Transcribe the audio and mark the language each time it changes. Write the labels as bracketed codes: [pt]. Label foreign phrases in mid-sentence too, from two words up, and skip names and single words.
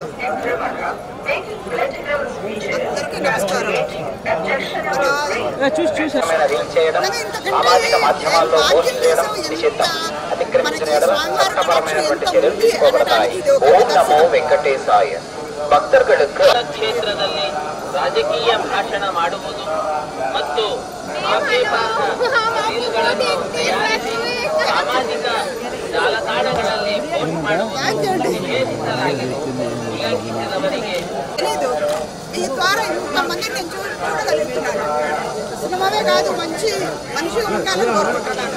[te] సామాజిక మాధ్యమాల్లో పోస్ట్ చేయడం నిషిద్ధం. అతిక్రమించిన చట్టపరమైనటువంటి చర్యలు తీసుకోబడతాయి. [sa] ఓం నమో ವೆಂಕಟೇಶಾಯ. ಭಕ್ತರುಗಳಿಗೆ [kn] ಕ್ಷೇತ್ರದಲ್ಲಿ ರಾಜಕೀಯ ಭಾಷಣ ಮಾಡುವುದು ಮತ್ತು ಆಕ್ಷೇಪಾರ್ಹಗಳನ್ನು ತಯಾರಿಸಿ ಸಾಮಾಜಿಕ ಜಾಲತಾಣಗಳಲ್ಲಿ ಪೋಸ್ಟ್ ಮಾಡುವುದು ನಿಷೇಧಿಸಲಾಗಿದೆ. ಉಲ್ಲಂಘಿಸಿದವರಿಗೆ [te] ఈ ద్వారా ఇంతమంది నేను చూడగలుగుతున్నాను. సినిమావే కాదు, మంచి మనిషిగా ఉండాలని కోరుకుంటున్నాను.